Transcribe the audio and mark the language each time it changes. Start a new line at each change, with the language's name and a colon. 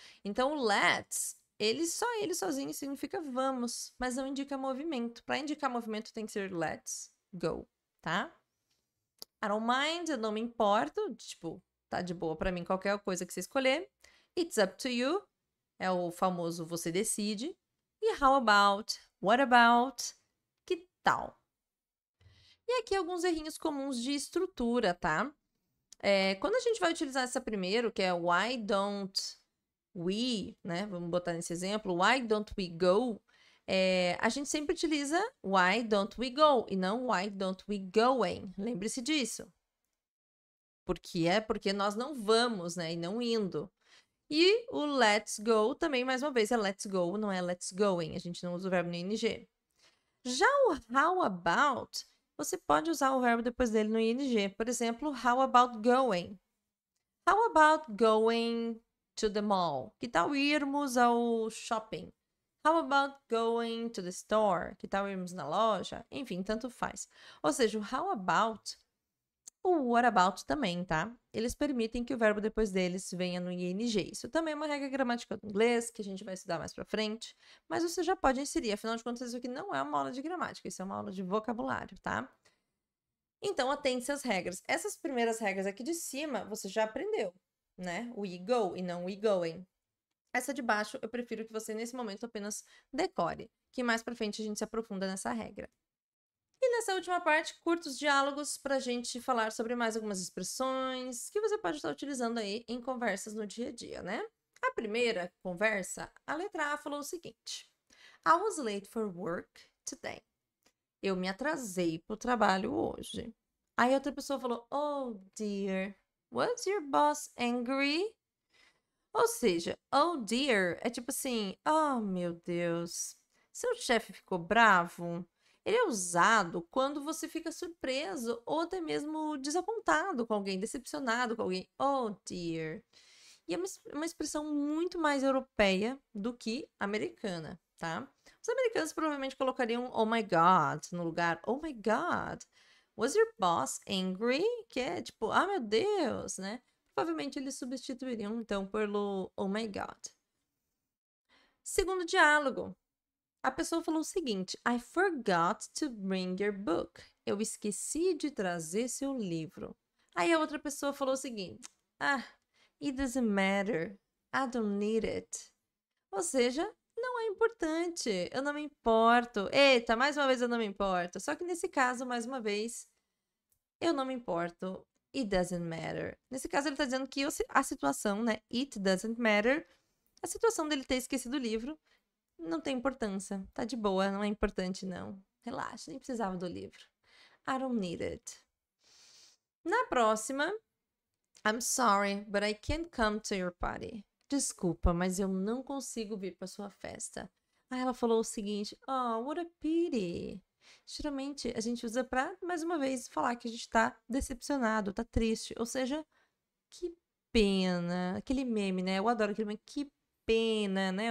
Portuguese: Então, o let's, ele sozinho significa vamos, mas não indica movimento. Para indicar movimento tem que ser let's go, tá?
English: I don't mind,
Portuguese: eu não me importo, tipo, tá de boa para mim qualquer coisa que você escolher.
English: It's up to you,
Portuguese: é o famoso você decide. E how about, what about, que tal? E aqui alguns errinhos comuns de estrutura, tá? Quando a gente vai utilizar essa primeiro, que é why don't we, né? Vamos botar nesse exemplo,
English: why don't we go?
Portuguese: A gente sempre utiliza why don't we go e não
English: why don't we going.
Portuguese: Lembre-se disso. Porque nós não vamos, né? E não indo. E o let's go também, mais uma vez, é let's go, não é let's going. A gente não usa o verbo no ing. Já o how about, você pode usar o verbo depois dele no ing. Por exemplo,
English: how about going? How about going to the mall?
Portuguese: Que tal irmos ao shopping?
English: How about going to the store?
Portuguese: Que tal irmos na loja? Enfim, tanto faz. Ou seja, o how about, o what about também, tá? Eles permitem que o verbo depois deles venha no ing. Isso também é uma regra gramatical do inglês, que a gente vai estudar mais pra frente, mas você já pode inserir. Afinal de contas, isso aqui não é uma aula de gramática, isso é uma aula de vocabulário, tá? Então, atente-se às regras. Essas primeiras regras aqui de cima, você já aprendeu, né? We go e não we going. Essa de baixo, eu prefiro que você, nesse momento, apenas decore, que mais pra frente a gente se aprofunda nessa regra. E nessa última parte, curtos diálogos para a gente falar sobre mais algumas expressões que você pode estar utilizando aí em conversas no dia a dia, né? A primeira conversa, a letra A falou o seguinte:
English: I was late for work today.
Portuguese: Eu me atrasei pro trabalho hoje. Aí outra pessoa falou,
English: oh dear, was your boss angry?
Portuguese: Ou seja, oh dear é tipo assim, oh meu Deus, seu chefe ficou bravo? Ele é usado quando você fica surpreso ou até mesmo desapontado com alguém, decepcionado com alguém. Oh dear. E é uma expressão muito mais europeia do que americana, tá? Os americanos provavelmente colocariam oh my God no lugar.
English: Oh my God, was your boss angry?
Portuguese: Que é tipo, ah meu Deus, né? Provavelmente eles substituiriam então pelo oh my God. Segundo diálogo. A pessoa falou o seguinte:
English: I forgot to bring your book.
Portuguese: Eu esqueci de trazer seu livro. Aí a outra pessoa falou o seguinte:
English: it doesn't matter. I don't need it.
Portuguese: Ou seja, não é importante. Eu não me importo. Eita, mais uma vez eu não me importo. Só que nesse caso, mais uma vez, eu não me importo.
English: It doesn't matter.
Portuguese: Nesse caso, ele está dizendo que a situação, né?
English: It doesn't matter.
Portuguese: A situação dele ter esquecido o livro não tem importância. Tá de boa, não é importante, não. Relaxa, nem precisava do livro.
English: I don't need it.
Portuguese: Na próxima,
English: I'm sorry, but I can't come to your party.
Portuguese: Desculpa, mas eu não consigo vir para sua festa. Aí ela falou o seguinte:
English: oh, what a pity.
Portuguese: Geralmente a gente usa para, mais uma vez, falar que a gente tá decepcionado, tá triste. Ou seja, que pena. Aquele meme, né? Eu adoro aquele meme. Que pena, né?